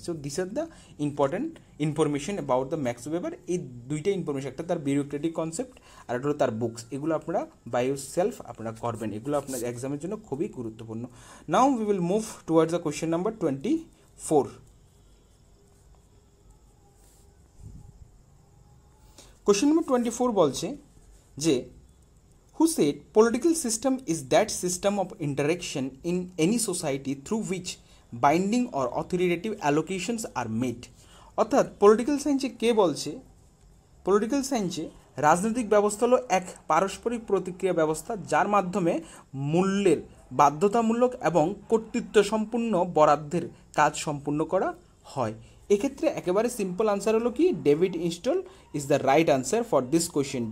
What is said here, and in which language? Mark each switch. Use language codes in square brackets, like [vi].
[en] So this are the important information about the Max Weber. [bn] এই দুইটা information, একটা তার বিউরোক্রেটিক কনসেপ্ট আর একটা হলো তার বুকস, এগুলো আপনারা [en] by yourself [bn] আপনারা করবেন, এগুলো আপনার এক্সামের জন্য খুবই গুরুত্বপূর্ণ। [en] Now we will move towards the question number 24। [bn] Question number 24 বলছে যে [en] who said political system is that system of interaction in any society through which binding or authoritative allocations are made। [bn] অর্থাৎ পলিটিক্যাল সায়েন্সে কে বলছে, political সায়েন্সে রাজনৈতিক ব্যবস্থা হলো এক পারস্পরিক প্রতিক্রিয়া ব্যবস্থা যার মাধ্যমে মূল্যের বাধ্যতামূলক এবং কর্তৃত্ব সম্পূর্ণ বরাদ্দের কাজ সম্পূর্ণ করা হয়। এক্ষেত্রে একেবারে সিম্পল আনসার হলো কি, [en] David install is the right answer for this question.